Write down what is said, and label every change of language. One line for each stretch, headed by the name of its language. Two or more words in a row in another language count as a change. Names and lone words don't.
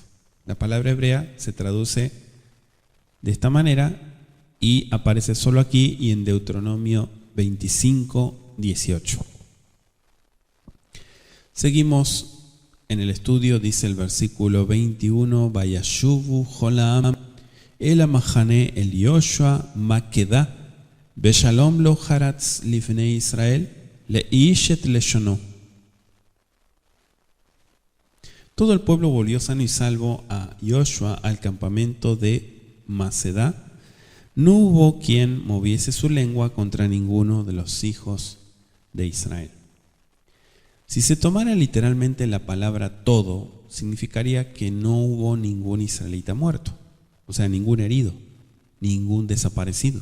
Spanish: La palabra hebrea se traduce de esta manera y aparece solo aquí y en Deuteronomio 25:18. Seguimos en el estudio. Dice el versículo 21:
Hebrew: וישבו כל העם אל המחנה אל יהושע מקדה בשלום לא חרץ לבני ישראל לאיש את לשנו.
Spanish: Todo el pueblo volvió sano y salvo a Yoshua al campamento de Macedá. No hubo quien moviese su lengua contra ninguno de los hijos de Israel. Si se tomara literalmente la palabra todo, significaría que no hubo ningún israelita muerto, o sea, ningún herido, ningún desaparecido.